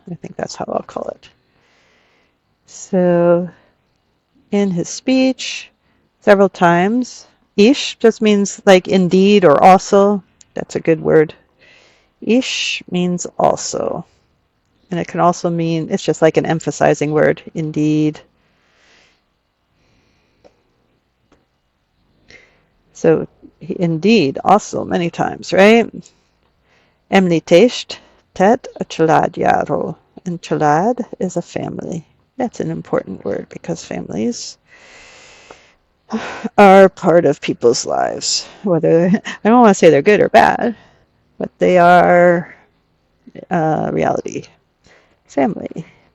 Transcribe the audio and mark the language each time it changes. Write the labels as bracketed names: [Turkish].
[English] I think that's how I'll call it. So, in his speech, several times, ish just means like indeed or also. That's a good word. Ish means also. And it can also mean, it's just like an emphasizing word, indeed. So, indeed, also, many times, right? [Hungarian] Említést, tett, a családjáról. [English] And család is a family. That's an important word because families are part of people's lives. Whether, I don't want to say they're good or bad, but they are reality. Family.